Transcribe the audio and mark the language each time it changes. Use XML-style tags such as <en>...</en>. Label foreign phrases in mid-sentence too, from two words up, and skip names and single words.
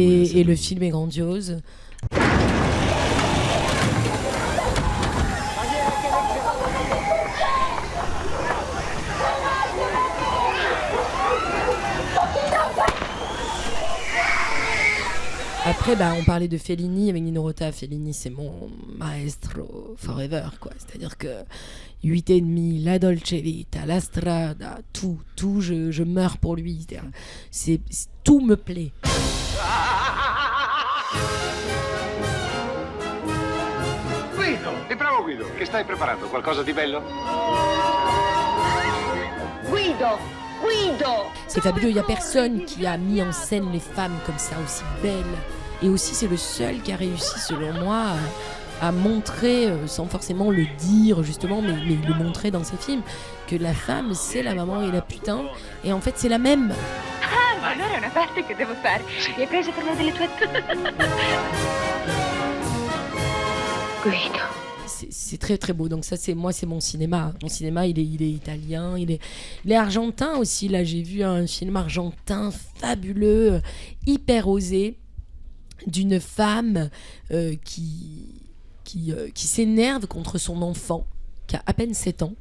<fr>Et le film est grandiose. Après, on parlait de Fellini avec Nino Rota. Fellini, c'est mon maestro forever, quoi. C'est-à-dire que 8,5, La Dolce Vita, La Strada, tout, je meurs pour lui. Tout me plaît.</fr> <it>Guido, e bravo Guido, che stai preparando? Qualcosa di bello? Guido!</it> <fr>C'est fabuleux, il n'y a personne qui a mis en scène les femmes comme ça, aussi belles. Et aussi, c'est le seul qui a réussi, selon moi, à montrer, sans forcément le dire justement, mais le montrer dans ses films, que la femme, c'est la maman et la putain, et en fait, c'est la même.</fr> <it>Ah, ma allora è una parte che devo fare. Mi hai preso per una delle tue... Guido.</it> <fr>C'est très très beau, donc ça c'est mon cinéma. Mon cinéma il est italien, il est argentin aussi. Là j'ai vu un film argentin fabuleux, hyper osé, d'une femme qui s'énerve contre son enfant qui a à peine 7 ans.</fr>